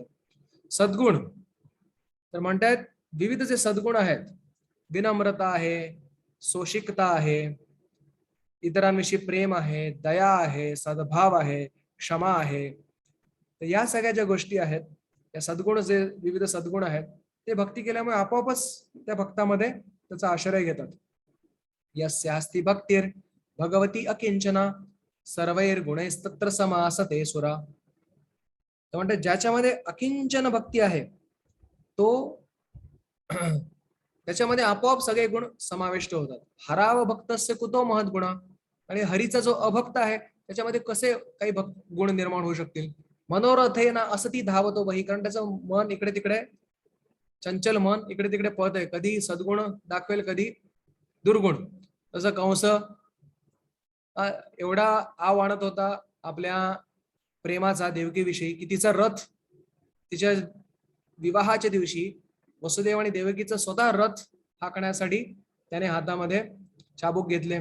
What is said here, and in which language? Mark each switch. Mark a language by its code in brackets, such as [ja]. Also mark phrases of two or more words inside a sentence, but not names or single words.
[mr] सद्गुण तर म्हणतात विविध जे सद्गुण आहेत, विनम्रता आहे, सोशिकता आहे, इतरांविषयी प्रेम आहे, दया आहे, सद्भाव आहे, क्षमा आहे. तर या सगळ्या ज्या गोष्टी आहेत, या सद्गुण जे विविध सद्गुण आहेत ते भक्ती केल्यामुळे आपोआपच त्या भक्तामध्ये त्याचा आश्रय घेतात. [sa] यस्यास्ति भक्तिर् भगवती अकिंचना सर्वैर गुणैस्तत्र समासते सुरा. [mr] तर म्हणतात ज्याच्यामध्ये अकिंचन भक्ती आहे तो त्याच्यामध्ये आपोआप सगळे गुण समाविष्ट होतात. [sa] हराव भक्तस्य कुतो महत् गुणा. [mr] आणि हरीचा जो अभक्त आहे त्याच्यामध्ये कसे काही गुण निर्माण होऊ शकतील. [sa] मनोरथे ना असती धावतो बही, [mr] कारण त्याचं मन इकडे तिकडे, चंचल मन इकडे तिकडे पळत आहे, कधी सद्गुण दाखवेल कधी दुर्गुण. तसं कंस एवढा आव आणत होता आपल्या प्रेमाचा देवकीविषयी की तिचा रथ तिच्या विवाहाच्या दिवशी वसुदेव आणि देवकीचा स्वतः रथ हाकण्यासाठी त्याने हातामध्ये चाबूक घेतले.